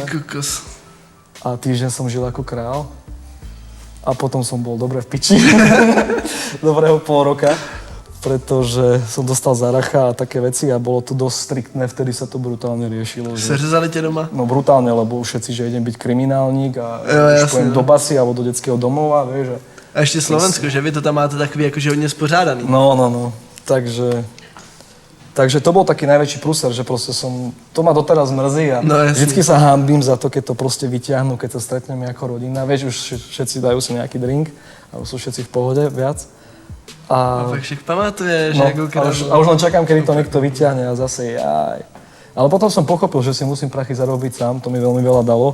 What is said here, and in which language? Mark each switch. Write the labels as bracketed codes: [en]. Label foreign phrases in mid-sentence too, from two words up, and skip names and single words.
[sk] A týždeň som žil ako král. A potom som bol dobre v piči. Dobrého pol roka. Pretože som dostal záracha a také veci a bolo to dosť striktné, vtedy sa to brutálne riešilo. [cs] Seřezali tě doma? [sk] No brutálne, lebo už všetci, že idem byť kriminálník a už pojem do basy alebo do detského domova, vieš. [cs] A ještě Slovensko, že vy to tam máte takový jakože hodně spořádaný. No. [sk] Takže to bol taký najväčší prúser, že proste to ma doteraz mrzí a vždycky sa hanbím za to, keď to proste vyťahnú, keď sa stretneme ako rodina. Vieš, už všetci dajú si nejaký drink a už sú všetci v pohode viac. [cs] A pak však pamatuješ, [sk] ako kráľ. A už len čakám, kedy to niekto vyťahne a zase jaj. Ale potom som pochopil, že si musím prachy zarobiť sám, to mi veľmi veľa dalo.